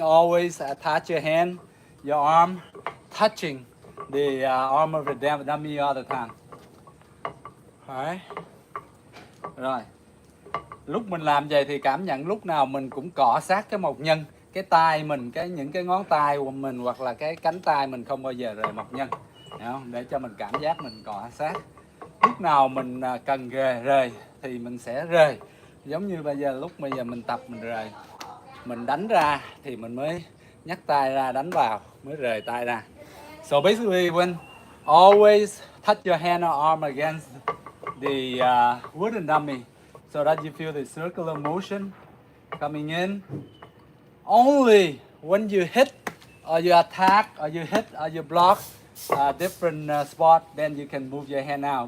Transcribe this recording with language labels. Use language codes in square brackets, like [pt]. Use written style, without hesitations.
[en] Always attach your hand, your arm, touching the arm of the dummy all the time. Alright. [vi] Rồi. Lúc mình làm vậy thì cảm nhận lúc nào mình cũng cọ sát cái mộc nhân, cái tay mình, những cái ngón tay của mình hoặc là cái cánh tay mình không bao giờ rời mộc nhân, không? Để cho mình cảm giác mình cọ sát. Lúc nào mình cần rời thì mình sẽ rời. Giống như bây giờ mình tập mình rời, mình đánh ra thì mình mới nhắc tay ra, đánh vào mới rời tay ra. [en] So basically when always touch your hand or arm against the wooden dummy so that you feel the circular motion coming in. Only when you hit or you attack or you hit or you block different spot, then you can move your hand out.